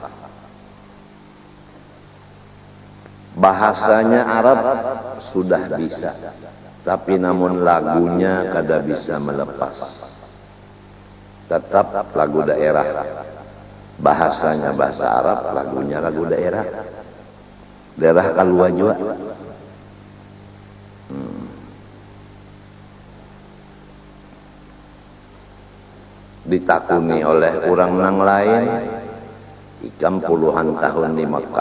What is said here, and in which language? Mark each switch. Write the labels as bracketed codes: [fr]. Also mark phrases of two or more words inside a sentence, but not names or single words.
[bjn] Bahasanya Arab sudah bisa, tapi namun lagunya kada bisa melepas. [id] Tetap lagu daerah. Bahasanya bahasa Arab, lagunya lagu daerah. Daerah keluar juga. [bjn] Ditakuni oleh orang nang lain, ikam puluhan tahun di Mekah.